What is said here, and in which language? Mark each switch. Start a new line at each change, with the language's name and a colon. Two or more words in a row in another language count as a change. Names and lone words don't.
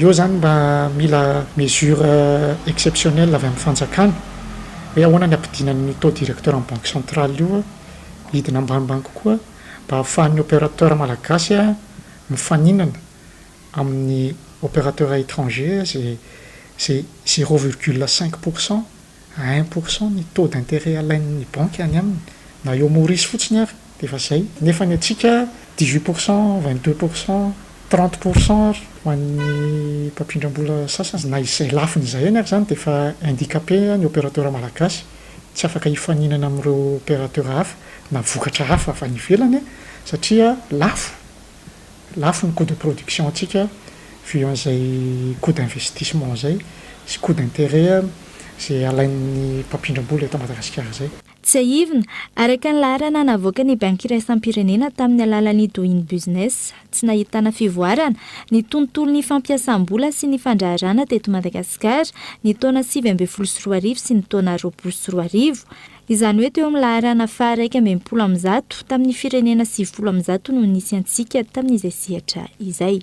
Malagasy: Io zany mba mila
French: mesure exceptionnelle
Malagasy: avy amin'ny fanjakana hoe ahoana ny ampidinan'ny
French: taux directeur
Malagasy: amin'ny
French: banque centrale
Malagasy: io hidina ambanimbany kokoa mba ahafahan'ny opérateur malagasy mifaninana amin'ny
French: opérateur étranger c'est 0,5% à 1%
Malagasy: ny
French: taux d'intérêt
Malagasy: alain'ny banque any aminy na eo Maurice fotsiny ary dia efa zay. Nefa ny atsika 18%, 22%, 30% ho an'ny mpampindram-bola sasany na izay lafiny izay any ary zany dia efa handicapé ny opérateur malagasy tsy afaka hifaninana amin'ireo opérateur hafa na vokatra hafa avy any ivelany satria lafo ny
French: coût de production
Malagasy: antsika vu an'izay
French: coût d'investissement
Malagasy: zay sy
French: coût d'intérêt
Malagasy: zay alain'ny mpampindram-bola eto Madagasikara zay. tsy aivina araka ny laharana navoaka ny banky iraisam-pirenena tamin'ny alalan'ny
English: doing business
Malagasy: tsy nahitana fivoarana ny tontolon'ny fampiasam-bola sy ny fandraharana teto Madagasikara ny taona 2024 sy ny taona 2025 izany hoe teo amin'ny laharana faha 1,100 tamin'ny firenena 9,100 no nisy antsika tamin'izay sehatra izay.